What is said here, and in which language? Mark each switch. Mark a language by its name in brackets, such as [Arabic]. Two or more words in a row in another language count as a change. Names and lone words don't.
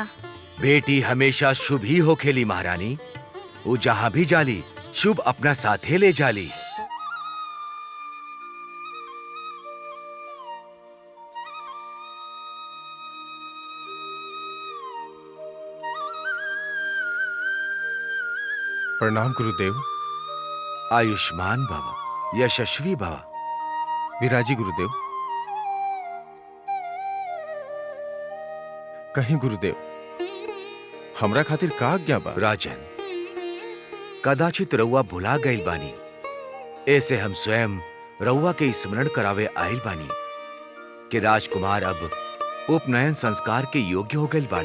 [Bhojpuri] बेटी हमेशा शुभ ही होखेली महारानी। वो जहाँ भी जाली शुभ अपना साथे ले जाली। प्रणाम गुरुदेव। [Sanskrit] आयुष्मान भव, यशस्वी भव। [Bhojpuri] विराजी गुरुदेव। कहीं गुरुदेव हमरा खातिर का आज्ञा बा? राजन, कदाचित रउआ भुला गईल बानी। ऐसे हम स्वयं रउआ के स्मरण करावे आइल बानी कि राजकुमार अब उपनयन संस्कार के योग्य हो गईल बाड़े।